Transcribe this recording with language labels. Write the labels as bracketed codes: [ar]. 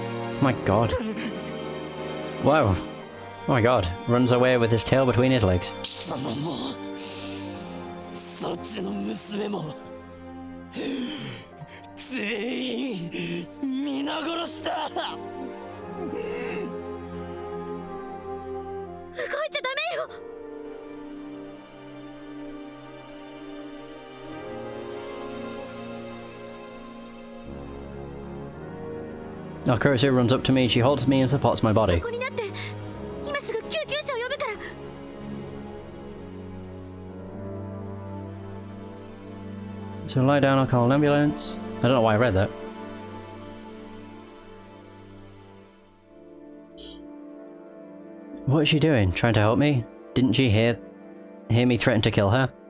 [en] Oh my god. Wow. Oh my god. Runs away with his tail between his legs. [ja] そっちの娘も全員皆殺しだ。動いちゃダメよ。 [en] Now Kurusu runs up to me, she holds me and supports my body. [ja] ここになって今すぐ救急車を呼ぶから。 [en] So lie down, I'll call an ambulance. I don't know why I read that. What is she doing? Trying to help me? Didn't she hear me threaten to kill her?